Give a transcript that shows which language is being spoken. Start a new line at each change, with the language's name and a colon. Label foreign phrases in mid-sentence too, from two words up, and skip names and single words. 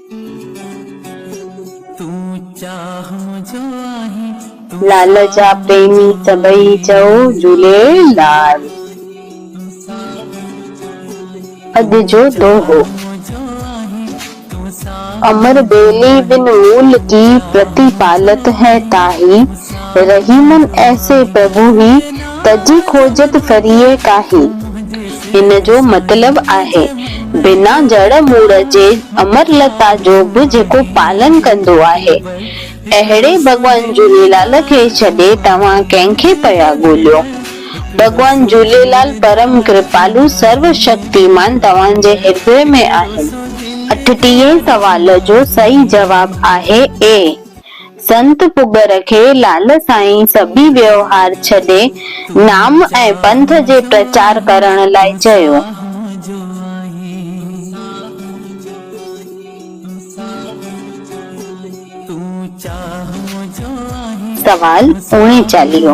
Sindhi: तू चाह मुझो आहे लाल जा प्रेमी सभई चओ झूलेलाल। अॼु जो दोहो।
Hindi: अमर बेली बिन मूल की प्रतिपालत है ताही, रही मन ऐसे प्रभु ही तजी खोजत फरिए काही।
Sindhi: इन जो मतलब आहे बिना जड़ मूड़ जे अमर लता जो बि जेको पालन कंदो आहे, अहिड़े भगवान झूलेलाल खे छॾे तव्हां कंहिंखे पिया ॻोल्हियो। भगवान झूलेलाल परम कृपालु सर्व शक्तिमान तव्हांजे हृदय में आहिनि। 38 सवाल जो सही जवाब आहे ए। संत पुगर खे लाल साईं सभी व्यवहार छॾे नाम ऐं पंथ जे प्रचार करण लाइ चयो। सवाल 39।